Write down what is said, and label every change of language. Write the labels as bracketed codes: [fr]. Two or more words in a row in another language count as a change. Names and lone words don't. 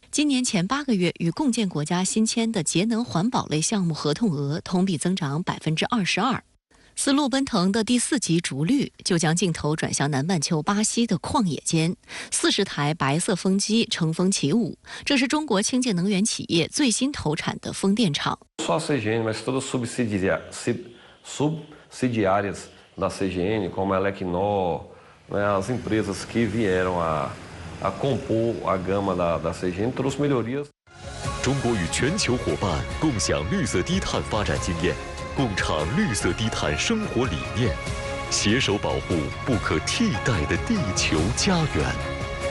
[zh] 今年前8个月与共建国家新签的节能环保类项目合同额同比增长22%。丝路奔腾的第4集《逐绿》就将镜头转向南半球巴西的旷野间，40台白色风机乘风起舞。这是中国清洁能源企业最新投产的风电场。 [pt] Só a CGN, mas todas subsidiárias da CGN, como a Elecnor, as empresas que vieram a compor a gama da CGN, trouxe melhorias. [zh] 中国与全球伙伴共享绿色低碳发展经验，共倡绿色低碳生活理念，携手保护不可替代的地球家园。